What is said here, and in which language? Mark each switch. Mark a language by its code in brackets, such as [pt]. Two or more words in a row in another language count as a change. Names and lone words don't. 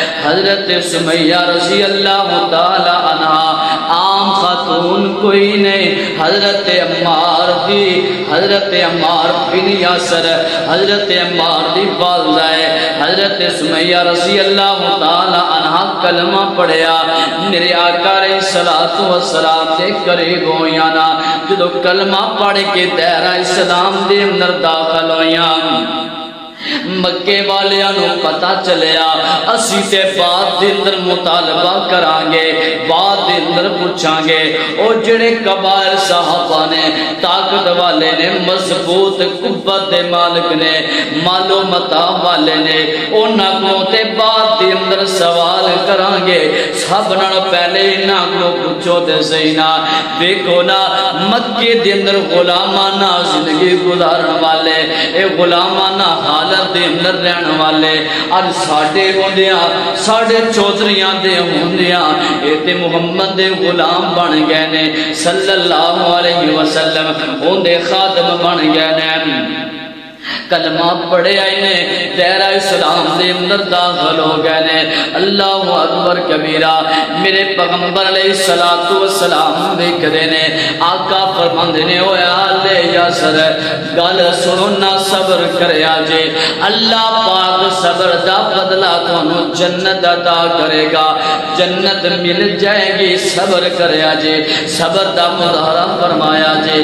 [pa] حضرت سمیہ [ar] رضی اللہ تعالی عنہا [pa] عام خاتون کوئی نہیں، حضرت عمار دی، حضرت عمار بن یاسر، حضرت عمار دی والدہ ہے۔ حضرت سمیہ [ar] رضی اللہ تعالی عنہا [pa] کلمہ پڑھیا، میرے آقا [ar] علیہ السلام [pa] دے قریب ہویاں نا، جدو کلمہ پڑھ کے دائرہ اسلام دے اندر داخل ہویاں، مکے والیاں نو پتا چلیا اسی تے بعد دے اندر مطالبہ کرانگے، بعد دے اندر پوچھاں گے۔ او جڑے قبائل صحابہ نے، طاقت والے نے، مضبوط قوت دے مالک نے، مال و متاع والے نے، انہاں کو تے بعد دے اندر سوال کرانگے۔ سب نال پہلے انہاں کو پوچھو تے سینا، دیکھو نا مکے دے اندر غلامانہ زندگی گزارن والے، اے غلامانہ حالت دے اندر رہن والے، آج ساڑھے ہوندیاں، ساڑھے چودھریاں دے ہوندیاں، اے تے محمد دے غلام بن گئے نے، [ar] صلی اللہ علیہ وسلم [pa] ہوندے خادم بن گئے نے۔ کلمہ پڑھے آئے نے، دائرہ اسلام دے اندر داخل ہو گئے نے۔ [ar] اللہ اکبر کبیرہ۔ [pa] میرے پیغمبر [ar] علیہ السلام [pa] دیکھتے نے، آقا فرماندے نے، اوے آل یاسر گل سنو نا، صبر کریا جے، اللہ پاک صبر دا بدلہ تانوں جنت عطا کرے گا، جنت مل جائے گی، صبر کریا جے، صبر دا مظاہرہ فرمایا جے۔